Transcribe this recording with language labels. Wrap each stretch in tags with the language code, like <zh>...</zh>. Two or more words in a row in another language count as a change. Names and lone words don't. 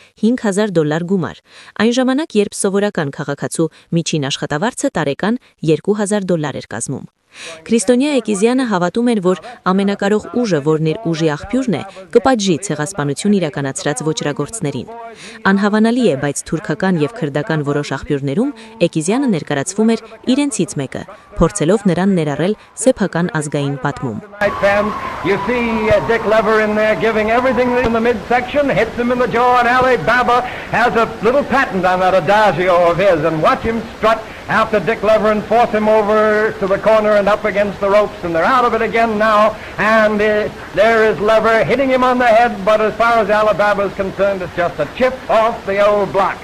<hy>$5000 գումար։ Այն ժամանակ, երբ սովորական քաղաքացու միջին աշխատավարձը տարեկան $2000 էր կազմում։ Քրիստոնյա Էկիզյանը հավատում էր, որ ամենակարող ուժը, որն իր ուժի աղբյուրն է, կպատժի ցեղասպանություն իրականացրած ոճրագործներին։ Անհավանալի է, բայց թուրքական եւ քրդական որոշ աղբյուրներում Էկիզյանը ներկայացվում էր իրենցից մեկը, փորձելով նրան ներառել սեփական ազգային պատմում։</hy> <en>You see Dick Lever in there giving everything in the midsection, hits him in the jaw, and Ali Baba has a little patent on that adagio of his, and watch him strut after Dick Lever and force him over to the corner and up against the ropes, and they're out of it again now, and there is Lever hitting him on the head, but as far as Ali Baba is concerned, it's just a chip off the old block.</en>